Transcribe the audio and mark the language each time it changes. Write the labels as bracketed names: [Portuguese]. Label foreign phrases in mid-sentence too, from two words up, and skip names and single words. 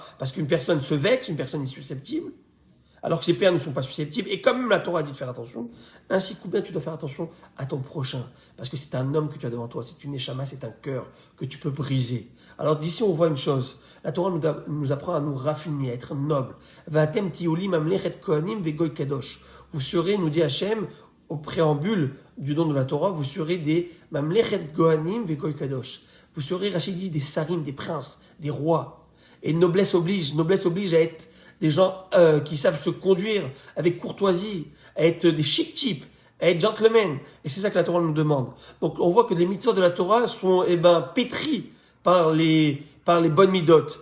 [French] Parce qu'une personne se vexe, une personne est susceptible, alors que ses pères ne sont pas susceptibles. Et comme même la Torah dit de faire attention, ainsi que bien tu dois faire attention à ton prochain. Parce que c'est un homme que tu as devant toi, c'est une neshama, c'est un cœur que tu peux briser. Alors d'ici on voit une chose, la Torah nous apprend à nous raffiner, à être noble. [Hebrew] Vatem tiolim amlechet kohanim vegoy kadosh. [French] Vous serez, nous dit Hachem, au préambule du don de la Torah, vous serez des [Hebrew] mamlechet kohanim vegoy kadosh. [French] Vous serez, Rachid dit, des sarim, des princes, des rois. Et noblesse oblige à être des gens qui savent se conduire avec courtoisie, à être des chic types, à être gentlemen. Et c'est ça que la Torah nous demande. Donc on voit que les mitzvot de la Torah sont pétris par les bonnes midotes.